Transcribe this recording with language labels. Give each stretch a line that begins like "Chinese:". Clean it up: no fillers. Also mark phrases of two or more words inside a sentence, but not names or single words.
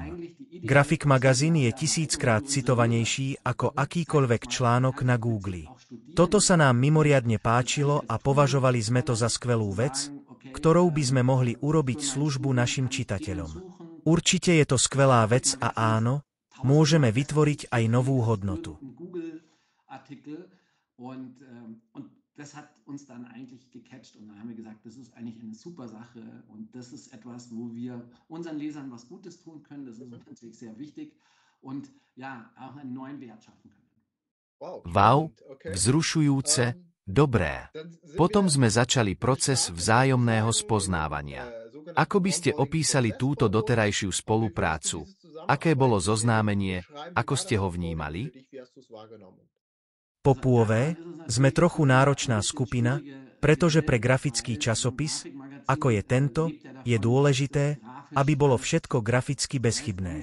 Slovak: Graphic Magazine je 1000-krát citovanejší ako akýkoľvek článok na Google. Toto sa nám mimoriadne páčilo a považovali sme to za skvelú vec, ktorou by sme mohli urobiť službu našim čitateľom. Určite je to skvelá vec a áno, môžeme vytvoriť aj novú hodnotu.
German: Das hat uns dann eigentlich gecatcht und dann haben wir gesagt, das ist eigentlich eine super Sache und das ist etwas, wo wir unseren Lesern was Gutes tun können. Das ist uns natürlich sehr wichtig und ja, auch einen neuen Wert schaffen können.
Slovak: Wow, vzrušujúce, dobré. Potom sme začali proces vzájomného spoznávania. Ako by ste opísali túto doterajšiu spoluprácu? Aké bolo zoznámenie? Ako ste ho vnímali? Po pôve sme trochu náročná skupina, pretože pre grafický časopis, ako je tento, je dôležité, aby bolo všetko graficky bezchybné.